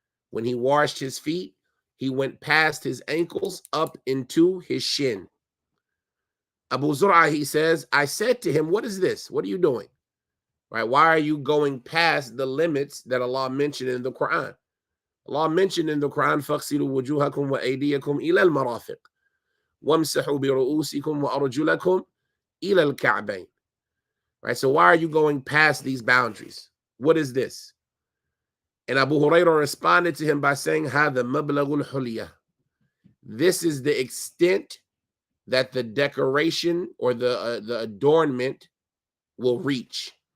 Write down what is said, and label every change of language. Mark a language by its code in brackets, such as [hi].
[en] When he washed his feet, he went past his ankles up into his shin. Abu Zur'ah, he says, I said to him, what is this? What are you doing? Right? Why are you going past the limits that Allah mentioned in the Quran? Allah mentioned in the Quran, [ar] فَاغْسِلُوا وُجُوهَكُمْ وَأَيْدِيَكُمْ إِلَى الْمَرَافِقِ وَامْسَحُوا بِرُؤُوسِكُمْ وَأَرْجُلَكُمْ إِلَى الْكَعْبَيْنِ. [en] Right? So why are you going past these boundaries? What is this? And Abu Hurairah responded to him by saying, [ar] هَذَا مَبْلَغُ الْحُلِيَةِ. [en] This is the extent that the decoration or the adornment will reach.